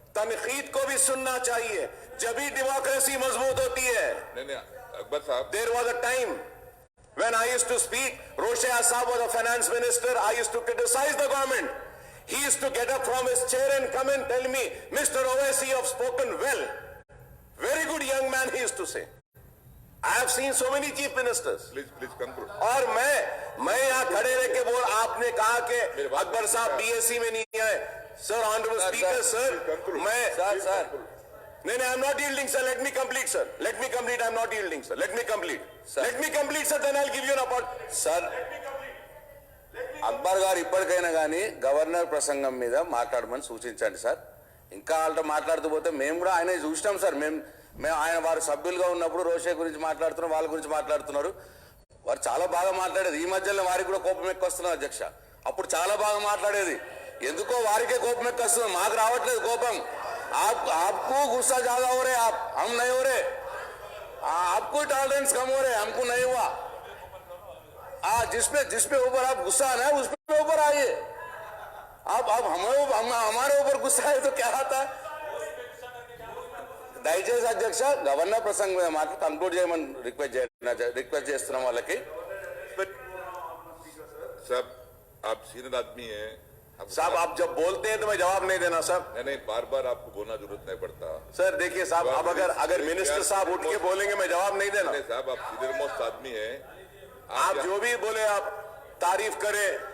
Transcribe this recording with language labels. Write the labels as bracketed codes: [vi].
[hi] तनकीद को भी सुनना चाहिए, जब ही डेमोक्रेसी मजबूत होती है. नहीं, अकबर साहब, [en] There was a time when I used to speak, Roshia Saab was a finance minister, I used to criticize the government. He used to get up from his chair and come and tell me, Mr. Owaisi, you have spoken well. Very good young man, he used to say. I have seen so many chief ministers. please conclude. [hi] और मैं यहाँ खड़े रह के बोल, आपने कहा कि अकबर साहब बीएससी में नहीं आए. सर, ऑनरेबल स्पीकर, सर, मैं सर, [en] नहीं, I'm not yielding, sir. Let me complete, sir. Let me complete. I'm not yielding, sir. Let me complete. Let me complete, sir. Then I'll give you an opportunity. [te] Sir, Akbar గారు ఇప్పటికైనా కానీ governor ప్రసంగం మీద మాట్లాడమని సూచించండి sir. ఇంకా వాళ్ళతో మాట్లాడుతూ పోతే మేము కూడా ఆయన చూసినాం సార్. మేము ఆయన వారు సభ్యులుగా ఉన్నప్పుడు రోషే గురించి మాట్లాడుతున్నారు, వాళ్ళ గురించి మాట్లాడుతున్నారు. వారు చాలా బాగా మాట్లాడేది. ఈ మధ్యలో వారికి కూడా కోపం ఎక్కువ వస్తున్నారు అధ్యక్ష. అప్పుడు చాలా బాగా మాట్లాడేది. ఎందుకో వారికే కోపం ఎక్కువ వస్తుంది, మాకు రావట్లేదు కోపం. [hi] आपको गुस्सा ज्यादा हो रहे, आप हम नहीं हो रहे. आपको टॉलरेंस कम हो रहे, हमको नहीं हुआ. जिसपे ऊपर आप गुस्सा आना है उस पे ऊपर आइए. आप हमारे ऊपर गुस्सा है तो क्या आता है. [te] దయచేసి అధ్యక్ష, గవర్నర్ ప్రసంగం మీద మాత్రం కంక్లూడ్ చేయమని రిక్వెస్ట్ చేస్తున్నాం వాళ్ళకి. [hi] साहब, आप सीनियर आदमी हैं. साहब, आप जब बोलते हैं तो मैं जवाब नहीं देना सर. नहीं, बार आपको बोलना जरूरत नहीं पड़ता. सर देखिए साहब, अब अगर मिनिस्टर साहब उठ के बोलेंगे मैं जवाब नहीं देना. नहीं साहब, आप सीनियर मोस्ट आदमी हैं. आप जो भी बोले आप तारीफ करें.